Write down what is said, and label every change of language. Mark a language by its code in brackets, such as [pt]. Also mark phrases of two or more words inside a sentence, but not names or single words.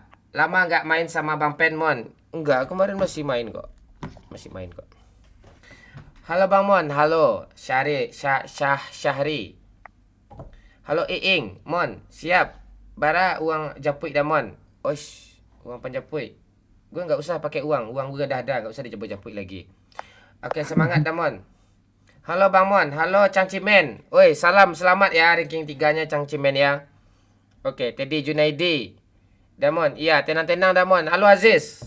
[id] Lama nggak main sama Bang Pen Mon. Enggak, kemarin masih main kok. Halo Bang Mon, halo Syahri. Halo Iing, Mon, siap. Bara uang japui dah Mon. Oish, uang penjapui. Gue nggak usah pakai uang gue dah ada, nggak usah dijapui lagi. Oke, semangat dah Mon. Halo Bang Mon, halo Chang Cimen. Oi, salam selamat ya ranking 3-nya Chang Cimen ya. Oke, Teddy Junaidi. Damon, iya tenang Damon. Halo Aziz.